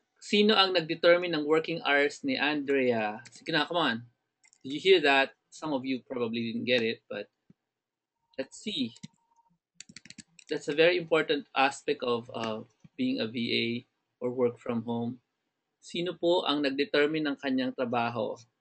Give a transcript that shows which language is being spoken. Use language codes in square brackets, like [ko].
[tl] Sino ang nag-determine ng working hours ni Andrea? Sige na, [en] come on. Did you hear that? Some of you probably didn't get it, but let's see. That's a very important aspect of being a VA or work from home. [tl] Sino po ang nag-determine ng kanyang trabaho?